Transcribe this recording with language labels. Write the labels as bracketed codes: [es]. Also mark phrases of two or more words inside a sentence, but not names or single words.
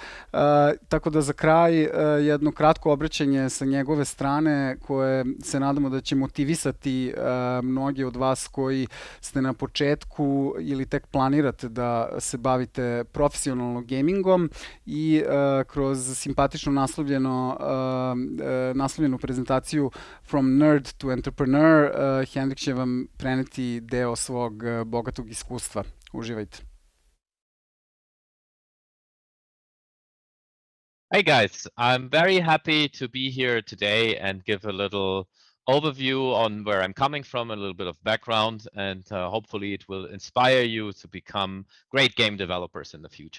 [sr] Tako da za kraj jedno kratko obraćanje sa njegove strane koje se nadamo da će motivisati mnogi od vas koji ste na početku ili tek planirate da se bavite profesionalno gamingom i kroz simpatično naslovljenu prezentaciju From Nerd to Entrepreneur Hendrik će vam preneti deo svog bogatog iskustva. Uživajte. [en] Hey guys, I'm very happy to be here today and give a little overview on where I'm coming from, a little bit of background, and hopefully it will inspire you to become great game developers in the future.